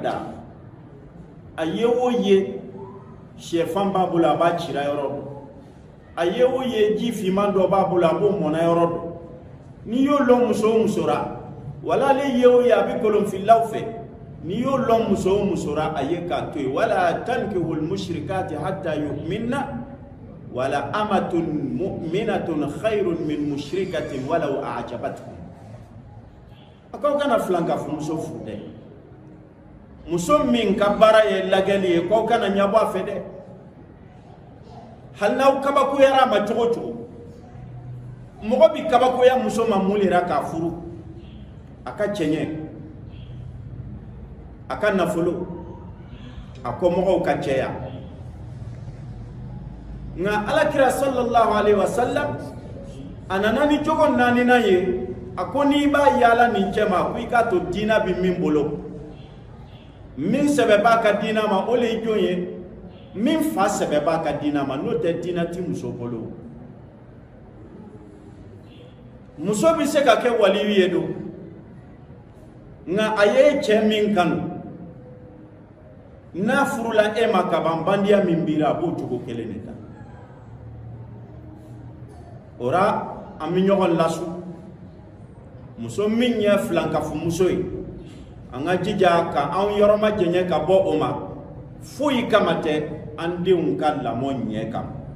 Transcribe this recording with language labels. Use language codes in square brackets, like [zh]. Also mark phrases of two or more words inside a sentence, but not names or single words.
[bm] da a ye o ye sɛfan b'a bolo a b'a cira yɔrɔ dɔn a ye o ye ji finman dɔ b'a bolo a b'o mɔna yɔrɔ dɔn n'i y'o lɔn muso o muso ra wala ale ye o ye a bɛ kolonfilaw fɛ n'i y'o lɔn muso o muso ra a ye k'a to yen [ar] ولا تنكحوا المشركات حتى يؤمن ولأمة مؤمنة خير من مشركة ولو أعجبتكم [bm] a k'aw kana filan ka fɔ muso furu dɛ muso min ka baara ye lagɛli ye k'aw kana ɲabɔ a fɛ dɛ hali n'aw kabakoyara a ma cogo o cogo mɔgɔ bi kabakoya muso ma mun lera k'a furu a ka cɛɲɛ a ka nafolo a kɔmɔgɔw ka cɛya nka alakira [ar] صلى الله عليه وسلم [bm] a nana ni jogo naaninan ye a ko n'i b'a yaala nin cɛ ma ko i k'a to diina bi min bolo min sɛbɛ b'a ka diina ma o le ye jɔn ye min fa sɛbɛ b'a ka diina ma n'o tɛ diina ti muso bolo muso bɛ se ka kɛ waliyu ye don nka a ye cɛ min kanu n'a furula e ma kaban bandiya min bira a b'o cogo kelen de ta o la an bɛ ɲɔgɔn lasu muso min ye filankafo muso ye an ka jija ka an yɔrɔ ma jɛɲɛ ka bɔ o ma foyi kama tɛ an denw ka lamɔ ɲɛ kama